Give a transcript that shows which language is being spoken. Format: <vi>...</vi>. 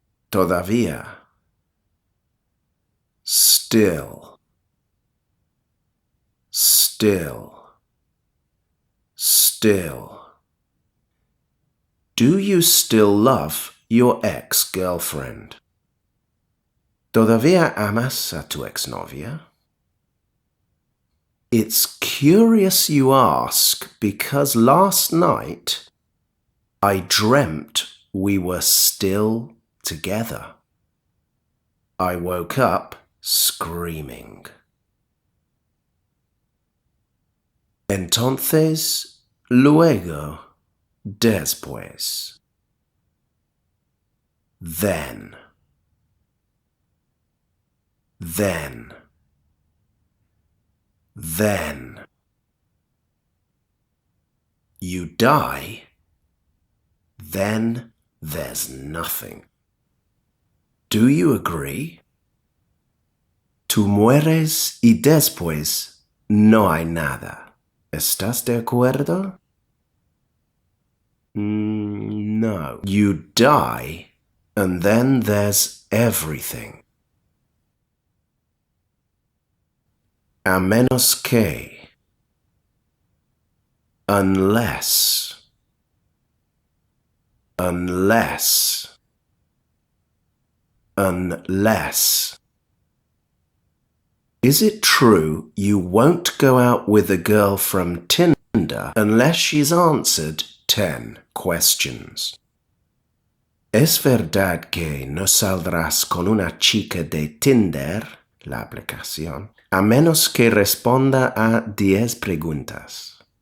<es>Todavía.</es> <en>Still. Still. Still. Do you still love your ex-girlfriend?</en> <es>¿Todavía amas a tu exnovia?</es> <en>It's curious you ask, because last night I dreamt we were still together. I woke up screaming.</en> <es>Entonces, luego, después.</es> <en>Then. Then. Then. You die, then there's nothing. Do you agree?</en> <es>Tú mueres y después no hay nada. ¿Estás de acuerdo? No.</es> <en>You die, and then there's everything.</en> <es>A menos que.</es> <en>Unless. Unless. Unless. Is it true you won't go out with a girl from Tinder unless she's answered 10 questions?</en> <es>¿Es verdad que no saldrás con una chica de Tinder, la aplicación, a menos que responda a 10 preguntas?</es>